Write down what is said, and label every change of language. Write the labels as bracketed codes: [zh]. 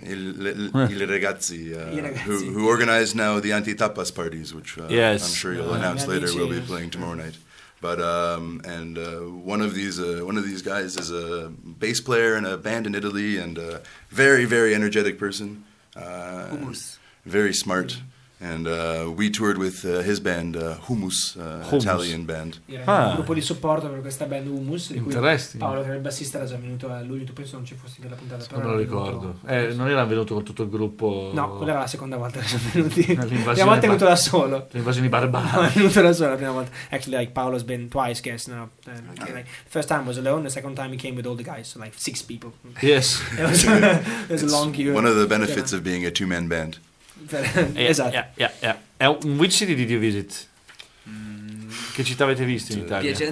[en] Who organize now the anti-tapas parties, which yes. I'm sure you'll announce later. Amici. We'll be playing tomorrow night. But one of these guys is a bass player in a band in Italy and a very, very energetic person, very smart. Mm-hmm. And we toured with his band, Humus. Italian band. [it] Yeah, ah. Un gruppo di supporto per questa band Humus, di cui Paolo, che era il bassista, era già venuto a luglio. Tu penso non ci fossi della puntata. Non lo ricordo. Non era venuto con tutto il gruppo? No, quella era la seconda volta che sono venuti. La prima volta è venuto da solo. L'invasione barbara. No, è venuto da solo la prima volta. [en] Actually, like, Paolo's been twice, guess. No? Okay. Like, first time was alone, the second time he came with all the guys, so like 6 people. Yes. It was a long queue. One of the benefits of being a 2-man band. [it] Esatto. [en] Which city did you visit? [it] Che città avete visto in Italia?